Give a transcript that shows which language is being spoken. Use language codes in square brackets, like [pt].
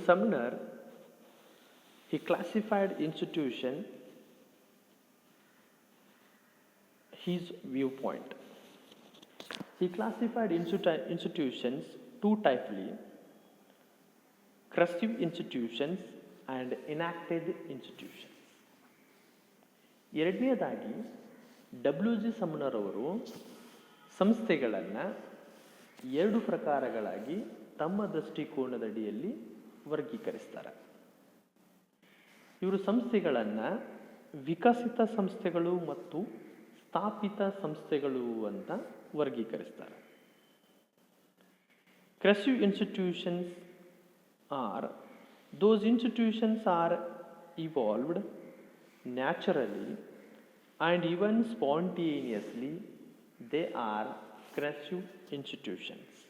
[en] Sumner, he classified institution his viewpoint. He classified institutions two typely: cursive institutions and enacted institutions. [kn] ಎರಡನೇದಾಗಿ W.G. Sumner ಅವರು ಸಂಸ್ಥೆಗಳನ್ನು ಎರಡು ಪ್ರಕಾರಗಳಾಗಿ ತಮ್ಮ ದೃಷ್ಟಿಕೋನದಡಿಯಲ್ಲಿ ವರ್ಗೀಕರಿಸ್ತಾರೆ. ಇವರು ಸಂಸ್ಥೆಗಳನ್ನು ವಿಕಸಿತ ಸಂಸ್ಥೆಗಳು ಮತ್ತು ಸ್ಥಾಪಿತ ಸಂಸ್ಥೆಗಳು ಅಂತ ವರ್ಗೀಕರಿಸ್ತಾರೆ. [en] Cursive institutions are those institutions are evolved naturally and even spontaneously. They are cursive institutions.